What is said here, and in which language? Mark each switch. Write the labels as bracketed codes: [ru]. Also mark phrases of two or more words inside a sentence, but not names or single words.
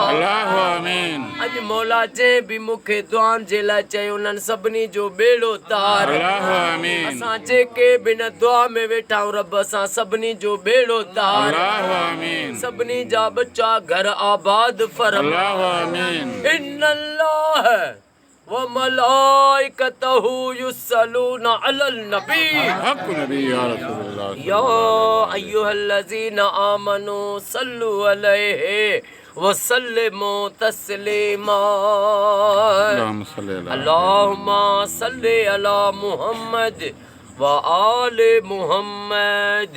[sd] अल्लाह आमीन। अॼु मौला जंहिं बि मूंखे दुआनि जे लाइ चयो उन्हनि सभिनी जो बेड़ो तार। अल्लाह आमीन। असां जेके बि न दुआ में वेठा आहियूं रब असां सभिनी जो बेड़ो तार। अल्लाह आमीन। सभिनी जा बच्चा घर आबाद फरमा। अल्लाह आमीन। [ar] إن الله وملائكته يصلون على النبي حق نبي يا رسول الله. يا أيها الذين آمنوا صلوا عليه وسلموا تسليما. اللهم صل على محمد وآل محمد.